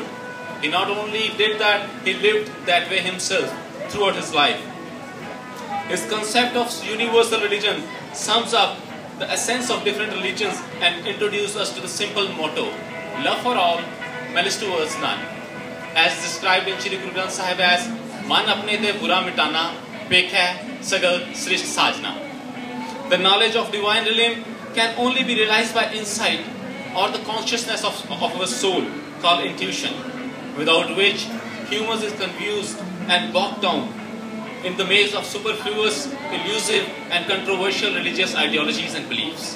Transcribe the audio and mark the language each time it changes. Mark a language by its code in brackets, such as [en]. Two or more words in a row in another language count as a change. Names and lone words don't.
[en] He not only did that, he lived that way himself throughout his life. His concept of universal religion sums up the essence of different religions and introduces us to the simple motto, love for all, malice towards none. As described in Shri Guru Granth Sahib as, [pa] ਮਨ ਅਪਨੇ ਤੇ ਬੁਰਾ ਮਿਟਾਨਾ ਪੇਖੈ ਸਗਲ ਸ੍ਰਿਸਟਿ ਸਾਜਨਾ. [en] The knowledge of divine realm can only be realized by insight or the consciousness of our soul, called intuition, without which humans is confused and bogged down in the maze of superfluous, elusive and controversial religious ideologies and beliefs.